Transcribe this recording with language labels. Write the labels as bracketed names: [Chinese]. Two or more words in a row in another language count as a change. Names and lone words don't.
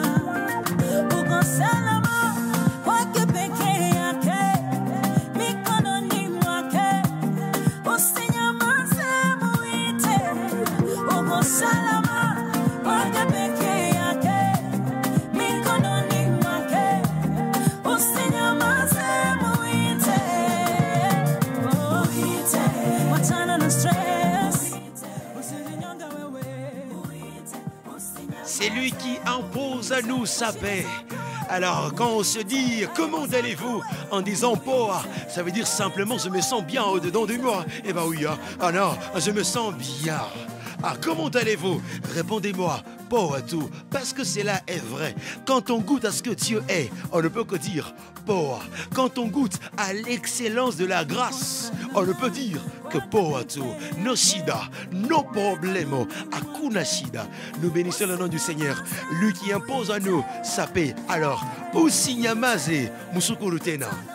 [Swahili] Uko salama kwake peke yake, mikononi mwake, usinyamaze muite, uko salama kwake peke yake, mikononi mwake, usinyamaze muite, muite, wachana na stress, usijinyonge wewe, muite, usinyamaze. [French] C'est lui qui impose à nous sa paix. Alors, quand on se dit « Comment allez-vous ?» en disant « Poa », ça veut dire simplement « Je me sens bien au-dedans de moi ». Eh ben oui, hein. Ah non, je me sens bien. Ah, comment allez-vous? Répondez-moi, Poa tout, parce que cela est vrai. Quand on goûte à ce que Dieu est, on ne peut que dire Poa. Quand on goûte à l'excellence de la grâce, on ne peut dire que Poa tout. [Swahili] No shida, [Spanish] no problemo, [Swahili] akuna shida. [French] Nous bénissons le nom du Seigneur, lui qui impose à nous sa paix. Alors, [Swahili] usinyamaze, musukuru tena.